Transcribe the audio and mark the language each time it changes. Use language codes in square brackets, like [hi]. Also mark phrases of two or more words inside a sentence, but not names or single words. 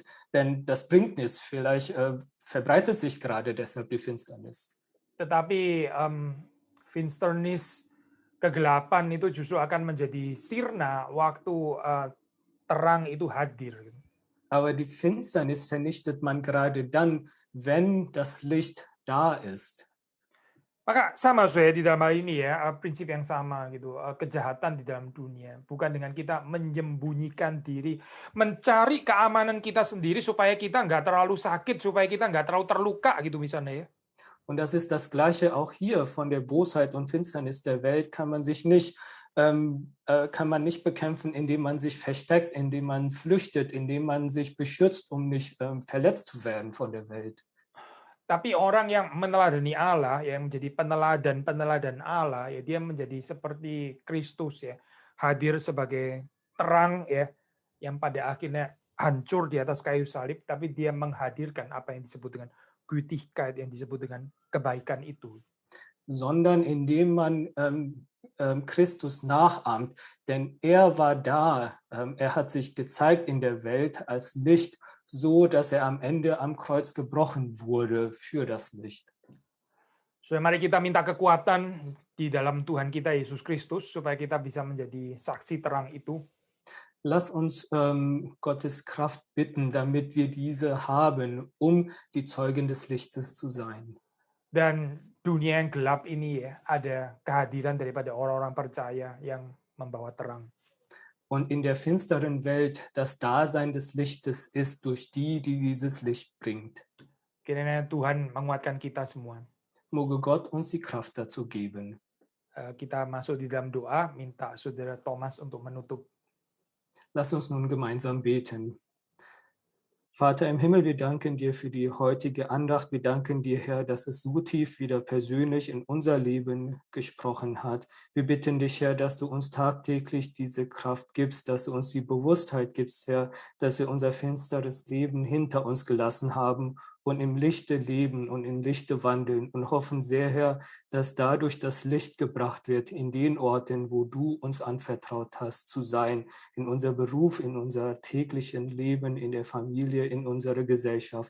[de] Denn das bringt nichts. Vielleicht verbreitet sich gerade deshalb die Finsternis. [id] Tetapi finsternis, kegelapan itu justru akan menjadi sirna waktu terang itu hadir. [de] Aber die Finsternis vernichtet man gerade dann, wenn das Licht da ist. [id] Maka sama saya di dalam hal ini ya, prinsip yang sama gitu, kejahatan di dalam dunia. Bukan dengan kita menyembunyikan diri, mencari keamanan kita sendiri supaya kita nggak terlalu sakit, supaya kita nggak terlalu terluka gitu misalnya ya. [de] Und das ist das Gleiche auch hier von der Bosheit und Finsternis der Welt kann man nicht bekämpfen, indem man sich versteckt, indem man flüchtet, indem man sich beschützt, um nicht verletzt zu werden von der Welt. [id] Tapi orang yang meneladani Allah, yang menjadi peneladan Allah, ya dia menjadi seperti Kristus ya, hadir sebagai terang ya, yang pada akhirnya hancur di atas kayu salib, tapi dia menghadirkan apa yang disebut dengan Gütigkeit, yang disebut dengan kebaikan itu. [de] Sondern indem man Christus nachahmt, denn er war da, er hat sich gezeigt in der Welt als Licht, so dass er am Ende am Kreuz gebrochen wurde für das Licht. [id] So, mari kita minta kekuatan di dalam Tuhan kita Yesus Kristus supaya kita bisa menjadi saksi terang itu. [de] Lass uns Gottes Kraft bitten, damit wir diese haben, um die Zeugen des Lichtes zu sein. [id] Dan dunia yang gelap ini ya, ada kehadiran daripada orang-orang percaya yang membawa terang. [de] Und in der finsteren Welt das Dasein des Lichtes ist durch die dieses Licht bringt. [id] Kiranya Tuhan menguatkan kita semua. [de] Möge Gott uns die Kraft dazu geben. [id] Kita masuk di dalam doa, minta saudara Thomas untuk menutup. [de] Lass uns nun gemeinsam beten. Vater im Himmel, wir danken dir für die heutige Andacht. Wir danken dir, Herr, dass es so tief wieder persönlich in unser Leben gesprochen hat. Wir bitten dich, Herr, dass du uns tagtäglich diese Kraft gibst, dass du uns die Bewusstheit gibst, Herr, dass wir unser finsteres Leben hinter uns gelassen haben und im Lichte leben und im Lichte wandeln und hoffen sehr, Herr, dass dadurch das Licht gebracht wird in den Orten, wo du uns anvertraut hast zu sein, in unser Beruf, in unser täglichen Leben, in der Familie, in unserer Gesellschaft.